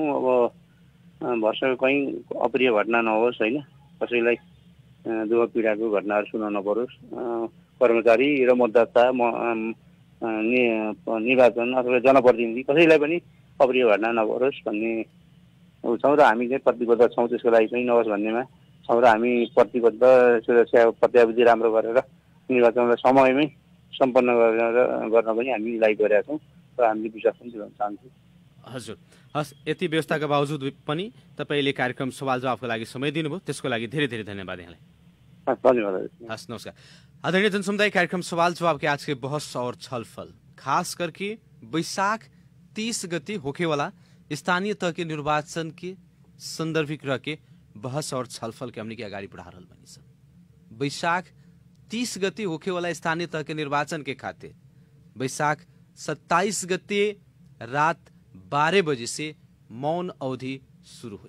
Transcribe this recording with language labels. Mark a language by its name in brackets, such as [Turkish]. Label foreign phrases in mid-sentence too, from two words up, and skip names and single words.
[Nepali] अब वर्षको कहीँ अप्रिय घटना नहोस् होइन, कसैलाई दुःख पीडाको घटनाहरू सुन्न नपरोस्, कर्मचारी र मतदाता निर्वाचन अथवा जनप्रतिनिधि कसैलाई पनि अप्रिय घटना नपरोस् भन्ने छौँ र हामी चाहिँ प्रतिबद्ध छौँ त्यसको लागि चाहिँ नहोस् भन्नेमा छौँ र हामी प्रतिबद्ध सुरक्षा प्रत्याविधि राम्रो गरेर निर्वाचनलाई समयमै सम्पन्न गर्न पनि हामी लागि गरेका छौँ र हामीले विश्वास पनि दिलाउन चाहन्छौँ। हजुर, हस्, यति व्यवस्थाका बावजुद पनि तपाईँले कार्यक्रम सवाल जवाफको लागि समय दिनुभयो, त्यसको लागि धेरै धेरै धन्यवाद यहाँलाई। धन्यवाद। हस्, नमस्कार। [Bhojpuri] आदरणीय जनसमुदाय, कार्यक्रम सवाल जवाब के आज के बहस और छलफल खास करके बैशाख 30 गति होके वाला स्थानीय तह के निर्वाचन के संदर्भिक रह के बहस और छलफल के हमने के अगाडि बढ़ा रहल बनी सब। बैशाख 30 गति होके वाला स्थानीय तह के निर्वाचन के खातिर बैशाख 27 गते रात 12 बजे से मौन अवधि शुरू हुई।